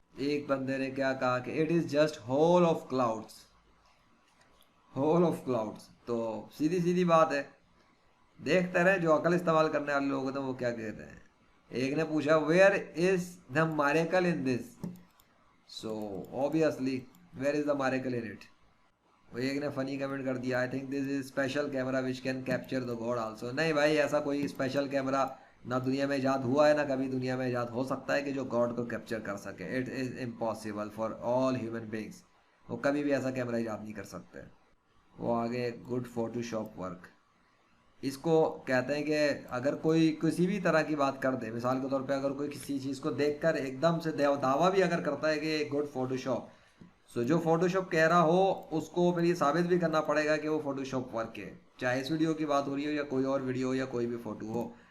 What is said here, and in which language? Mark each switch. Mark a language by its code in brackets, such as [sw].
[ur] ایک بندے نے کیا کہا کہ [en] It is just whole of clouds, whole of clouds. [ur] تو سیدھی سیدھی بات ہے, دیکھتے رہے جو عقل استعمال کرنے والے لوگ ہوتے ہیں وہ کیا کہتے ہیں. ایک نے پوچھا [en] Where is the miracle in this, so obviously where is the miracle in it. [ur] وہ ایک نے فنی کمنٹ کر دیا [en] I think this is special camera which can capture the God also. [ur] نہیں بھائی, ایسا کوئی اسپیشل کیمرہ نہ دنیا میں ایجاد ہوا ہے نہ کبھی دنیا میں ایجاد ہو سکتا ہے کہ جو گاڈ کو کیپچر کر سکے. [en] It is impossible for all human beings. [ur] وہ کبھی بھی ایسا کیمرہ ایجاد نہیں کر سکتے. وہ آگے گڈ فوٹو شاپ ورک, اس کو کہتے ہیں کہ اگر کوئی کسی بھی طرح کی بات کر دے, مثال کے طور پہ اگر کوئی کسی چیز کو دیکھ کر ایک دم سے دعویٰ بھی اگر کرتا ہے کہ گڈ فوٹو شاپ, سو جو فوٹو شاپ کہہ رہا ہو اس کو پھر یہ ثابت بھی کرنا پڑے گا کہ وہ فوٹو شاپ ورک ہے, چاہے اس ویڈیو کی بات ہو رہی ہو یا کوئی اور ویڈیو ہو یا کوئی بھی فوٹو ہو.